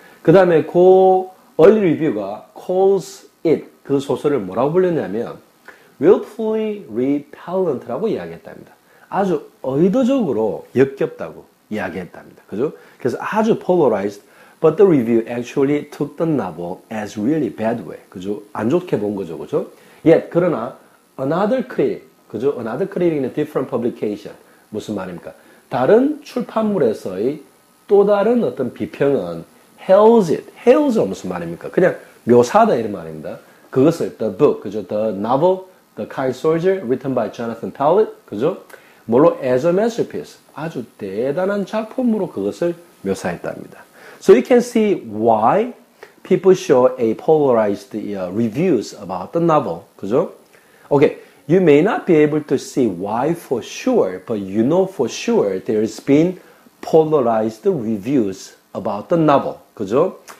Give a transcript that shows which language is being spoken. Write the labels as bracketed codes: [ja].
[ko] 그 다음에 그 early review가 calls it, 그 소설을 뭐라고 불렀냐면 [en] willfully repellent [ko] 라고 이야기했답니다. 아주 의도적으로 역겹다고 이야기했답니다. 그죠? 그래서 아주 [en] polarized, but the review actually took the novel as really bad way. [ko] 그죠? 안 좋게 본 거죠. 그죠? [en] Yet, [ko] 그러나, [en] another critic, [ko] 그죠? [en] Another critic in a different publication. [ko] 무슨 말입니까? 다른 출판물에서의 또 다른 어떤 비평은 [en] hails it. [ko] hails가 무슨 말입니까? 그냥 묘사다 이런 말입니다. [en] 그것을 the book, [ko] 그죠? [en] The novel, The Kind Soldier, written by Jonathan Pallett, 그죠? [ko] 뭘로 [en] as a masterpiece, [ko] 아주 대단한 작품으로 그것을 묘사했답니다. [en] So you can see why people show a polarized reviews about the novel, [ko] 그죠? [en] Okay, you may not be able to see why for sure, but you know for sure there's been polarized reviews about the novel, [ko] 그죠?